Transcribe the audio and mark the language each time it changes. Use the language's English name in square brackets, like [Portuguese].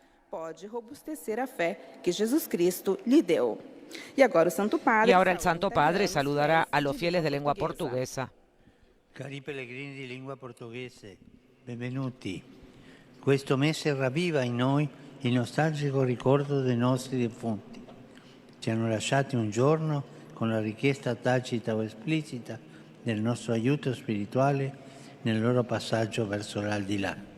[Portuguese] Pode robustecer a fé que Jesus Cristo lhe deu. [Spanish] Y ahora el Santo Padre saludará a los fieles de lengua portuguesa. [Italian] Cari pellegrini di lingua portoghese, benvenuti. Questo mese ravviva in noi il nostalgico ricordo dei nostri defunti. Ci hanno lasciati un giorno con la richiesta tacita o esplicita del nostro aiuto spirituale nel loro passaggio verso l'aldilà.